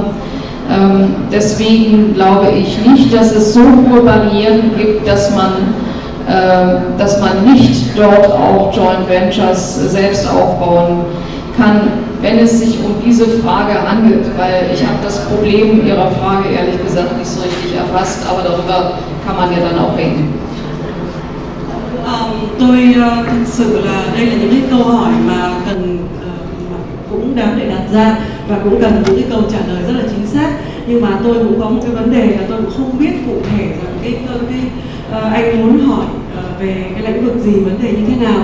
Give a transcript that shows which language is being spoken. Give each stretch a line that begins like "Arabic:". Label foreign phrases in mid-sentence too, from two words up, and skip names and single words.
German: Deswegen glaube ich nicht, dass es so hohe Barrieren gibt, dass man nicht dort auch
English: Joint Ventures
German: selbst aufbauen kann, wenn es sich um diese Frage handelt, weil ich habe das Problem Ihrer Frage ehrlich gesagt nicht so richtig erfasst, aber darüber kann man ja dann auch reden.
Vietnamese: Tôi thực sự là đây là những cái câu hỏi mà cần cũng đáng để đặt ra và cũng cần những cái câu trả lời rất là chính xác, nhưng mà tôi cũng có một cái vấn đề là tôi cũng không biết cụ thể rằng anh muốn hỏi về cái lĩnh vực gì, vấn đề như thế nào.